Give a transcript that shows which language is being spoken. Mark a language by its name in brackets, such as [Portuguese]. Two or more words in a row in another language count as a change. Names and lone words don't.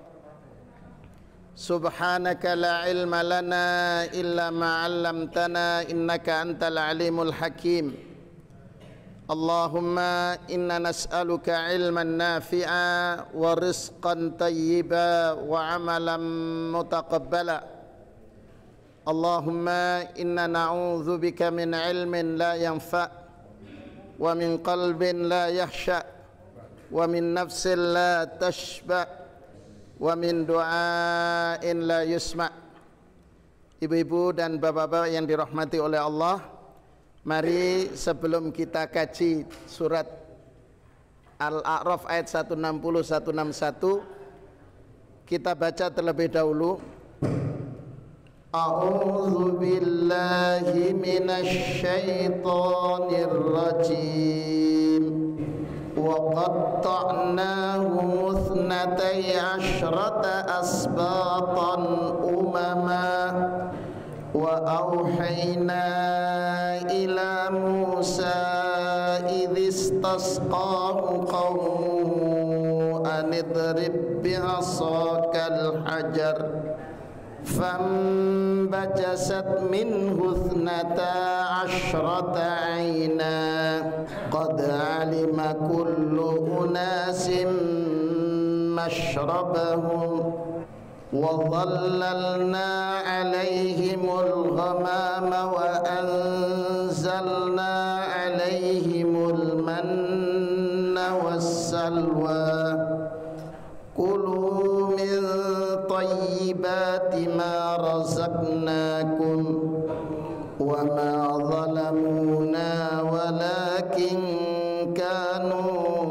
[Arabic] سبحانك لا علم لنا إلا ما علمتنا إنك أنت العليم الحكيم. اللهم إنا نسألك علما نافعا ورزقا طيبا وعملا متقبلا. اللهم إنا نعوذ بك من علم لا ينفع ومن قلب لا يخشع ومن نفس لا تشبع ومن دعاء لا يسمع'. [Indonesian] Ibu-ibu dan bapak-bapak yang dirahmati oleh Allah, mari sebelum kita kaji surat Al-A'raf ayat 160 161, kita baca terlebih dahulu. [Arabic] أعوذ بالله من الشيطان الرجيم. وقطعناه اثنتي عشرة أسباطا أمما وأوحينا إلى موسى إذ استسقاه قومه أن اضرب بعصاك الحجر فانبجست منه اثنتا عشرة عينا قد علم كل أناس مشربهم وظللنا عليهم الغمام وأنزلنا عليهم المن والسلوى كلوا من طيبات ما رزقناكم وما ظلمونا ولكن كانوا